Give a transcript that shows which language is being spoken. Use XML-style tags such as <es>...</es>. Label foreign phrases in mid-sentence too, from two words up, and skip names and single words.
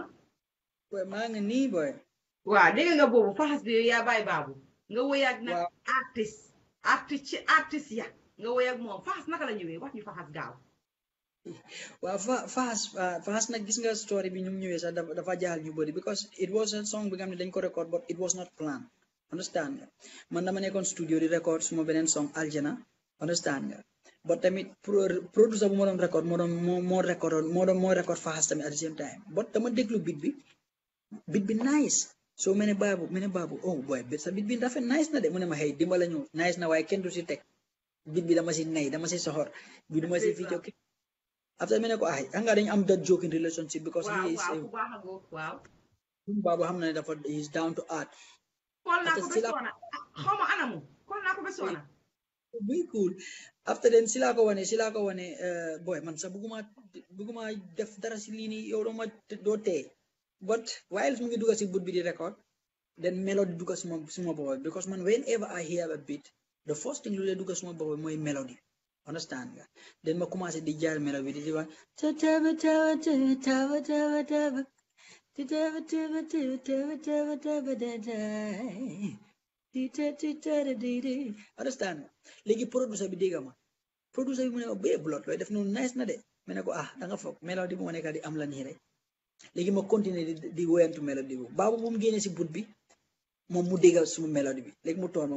<wo>boy maa ngi nii boy waaw dégg nga boobu faxas bi yaa bàyyi baabu nga woy ak nag waaw artiste ya nga woy ak moom faxas naka la ñëwee wax ñu faxas gaaw waaw Fahas nag gis nga story bi ñu ñëwee sax dafa jaaxal ñu bëri</wo> <en>because it was a song</en> <wo>bi nga xam ne dañ ko record</wo> <en>but it was not planned</en> <wo>understand nga man dama nekkoon studio di record suma beneen song Aljana understand nga but tamit producer bu ma doon record moo record Fahas tamit</wo> <en>at the same time</en> <wo>but dama déglu beat bi nice so mene baabu</wo> <en>oh boy</en> <wo>sa beat bi dafa nice na de mu ne ma hey dimbala ñu nice na waaye kenn du si teg beat bi dama si nay dama si soxor bi duma si fii jokki after mene ko ay anga dañ am</wo> <en>that joke in relationship because he is</en> <wo>waaw baabu xam na ne dafa</wo> <en>is down to earth</en> <wo>xool naa ko ba soona xawma anamu xool naa ko ba soona</wo> <en>very cool after then</en> <wo>si laa ko wane boy man sax bëgguma def dara si lii nii yow doo tee</wo> <en>but while</en> <wo>mu ngi dugga si but bi di record then melody dugga suma bopp because man</wo> <en>whenever I hear a beat the first thing</en> <wo>lu dee dugga suma bopp mooy melody understand nga then ma commencé di jaar melody di wax understand léegi producer bi dégg ma producer bi mu ne ma bee blood looy def noonu nice na de ma ne ko da nga foog melody bi moo nekk di am la nii rek léegi ma continuer di woyantu melody bi baabu bu mu génnee si but bi moom mu déggal suma melody bi léegi mu toon ma mu</wo>